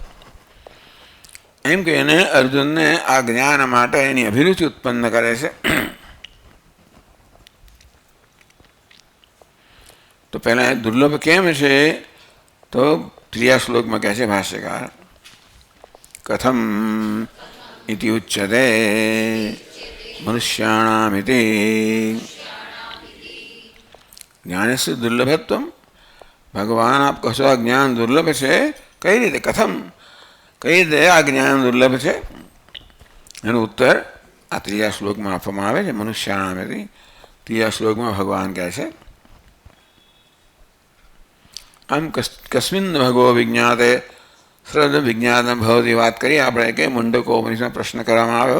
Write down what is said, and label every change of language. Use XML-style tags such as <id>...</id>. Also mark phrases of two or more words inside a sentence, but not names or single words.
<gu>એમ કહીને અર્જુનને આ જ્ઞાન માટે એની અભિરુચિ ઉત્પન્ન કરે છે. તો પહેલાં દુર્લભ કેમ છે તો ત્રીજા શ્લોકમાં કહે છે ભાષ્યકાર,</gu> <sa>कथम् इति उच्यते मनुष्याणामिति. ज्ञानस्य दुर्लभत्वम.</sa> <gu>ભગવાન આપ કહો આ જ્ઞાન દુર્લભ છે, કઈ રીતે, કથમ, કઈ રીતે આ જ્ઞાન દુર્લભ છે? એનો ઉત્તર આ ત્રીજા શ્લોકમાં આપવામાં આવે છે. મનુષ્યાણામિતિ ત્રીજા શ્લોકમાં ભગવાન કહે છે, આમ</gu> <sa>कस्मिन भगवो विज्ञाते सर्व विज्ञान भवती</sa> <gu>વાત કરી આપણે કે મુંડકો ઉપનિષદમાં પ્રશ્ન કરવામાં આવ્યો.</gu>